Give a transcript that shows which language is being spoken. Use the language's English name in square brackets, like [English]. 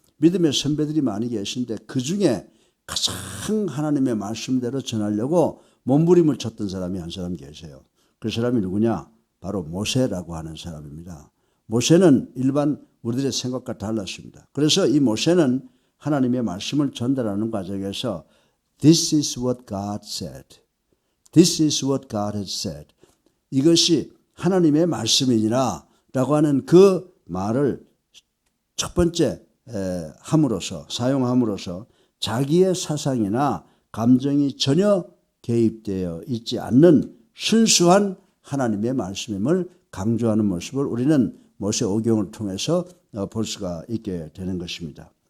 [Korean] 믿음의 선배들이 많이 계신데 그중에 가장 하나님의 말씀대로 전하려고 몸부림을 쳤던 사람이 한 사람 계세요. 그 사람이 누구냐? 바로 모세라고 하는 사람입니다. 모세는 일반 우리들의 생각과 달랐습니다. 그래서 이 모세는 하나님의 말씀을 전달하는 과정에서 [English] This is what God said. This is what God has said. [Korean] 이것이 하나님의 말씀이니라 라고 하는 그 말을 첫 번째 사용함으로써 자기의 사상이나 감정이 전혀 개입되어 있지 않는 순수한 하나님의 말씀임을 강조하는 모습을 우리는 모세 오경을 통해서 볼 수가 있게 되는 것입니다.